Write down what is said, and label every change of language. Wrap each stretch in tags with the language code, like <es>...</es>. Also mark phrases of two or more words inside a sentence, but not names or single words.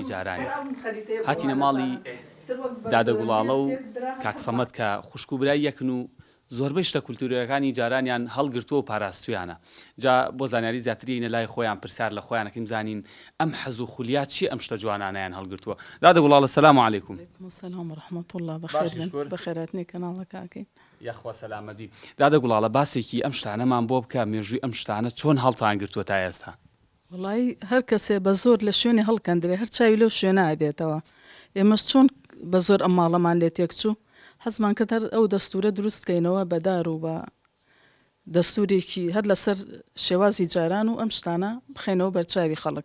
<ckb>جارانی هاتینە ماڵی دادە گوڵاڵە و کاکسەمەد کە خوشک و برای یەکن و زۆربەی شتە کولتوریەکانی جارانیان هەڵگرتووە و پاراستویانە جا بۆ زانیاری زیاترینە لای خۆیان پرسیار لە خۆیانەکەیم زانین ئەم حەز و خولیات چی ئەم شتە جوانانیان هەڵگرتووە دادە گوڵاڵە</ckb> <ar>سەلام عەلەیکوم. سلام ورحمة الله بخير بخيراتني</ar> <ckb>كناڵە کاکەین. یەخوا سەلامەتی. دادە گوڵاڵە باسێکی ئەم شتانەمان بۆ بکە مێژووی ئەم شتانە چۆن هەڵتان گرتووە تا ئێستا؟ وڵی هەر کەسێ بە زۆر لە شوێنی هەڵکەندرێ هەر چاوی لەو شوێنە ئابێتەوە. ئێمەش چۆن بە زۆر ئەم ماڵەمان لێ تێکچوو حەزمان کرد هەر ئەو دەستورە دروستکەینەوە بەدار و بە دەستورێکی هەر لەسەر شێوازی جاران و ئەم شتانە بخێنەوە بەرچاوی خەڵک.</ckb>